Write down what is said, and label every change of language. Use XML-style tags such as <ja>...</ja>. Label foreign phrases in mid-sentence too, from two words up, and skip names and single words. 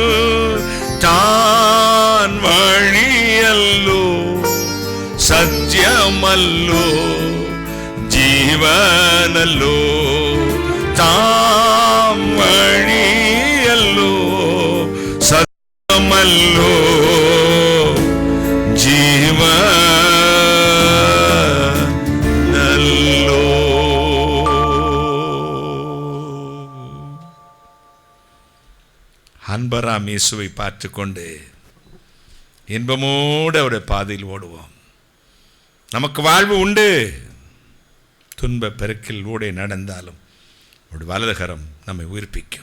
<ml>താൻ വഴിയല്ലോ, സത്യമല്ലോ, ജീവനല്ലോ, താൻ വഴിയല്ലോ, സത്യമല്ലോ, ജീവനല്ലോ.</ml> <ta>அன்பராம் இயேசுவை பார்த்து கொண்டு இன்பமோடு அவருடைய பாதையில் ஓடுவோம். நமக்கு வாழ்வு உண்டு. துன்ப பெருக்கில் ஊடே நடந்தாலும் ஒரு வலதுகரம் நம்மை உயிர்ப்பிக்கும்.</ta>